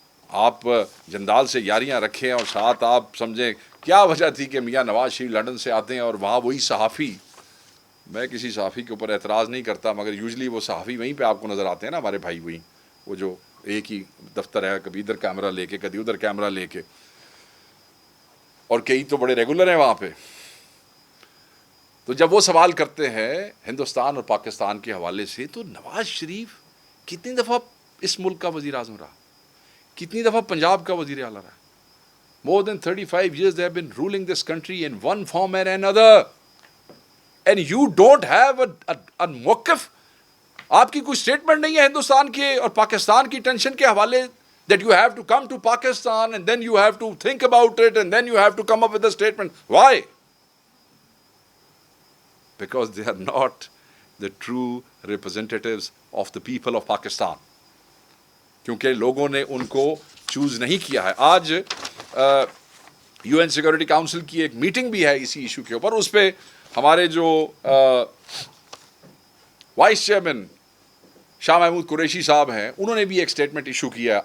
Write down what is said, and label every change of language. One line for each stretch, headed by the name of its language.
Urdu: آپ جندال سے یاریاں رکھیں اور ساتھ آپ سمجھیں کیا وجہ تھی کہ میاں نواز شریف لندن سے آتے ہیں اور وہاں وہی صحافی، میں کسی صحافی کے اوپر اعتراض نہیں کرتا مگر یوزلی وہ صحافی وہیں پہ آپ کو نظر آتے ہیں نا، ہمارے بھائی وہیں، وہ جو ایک ہی دفتر ہے، کبھی ادھر کیمرہ لے کے کبھی ادھر کیمرہ لے کے، اور کئی تو بڑے ریگولر ہیں وہاں پہ. تو جب وہ سوال کرتے ہیں ہندوستان اور پاکستان کے حوالے سے، تو نواز شریف کتنی دفعہ اس ملک کا وزیر اعظم رہا، کتنی دفعہ پنجاب کا وزیر اعلیٰ رہا.
English: More than 35 years they have been ruling this country in one form and another. And you don't have a
Urdu: موقف، آپ کی کوئی اسٹیٹمنٹ نہیں ہے ہندوستان کے اور پاکستان کی ٹینشن کے حوالے،
English: that you have to come to Pakistan and then you have to think about it and then you have to come up with a statement. Why? Because they are not the true representatives of the people of Pakistan.
Urdu: کیونکہ لوگوں نے ان کو choose نہیں کیا ہے. آج you N security council کی ایک میٹنگ بھی ہے اسی ایشو کے اوپر. اس پہ ہمارے جو وائس چیئرمین شاہ محمود قریشی صاحب ہیں، انہوں نے بھی ایک سٹیٹمنٹ ایشو کیا ہے.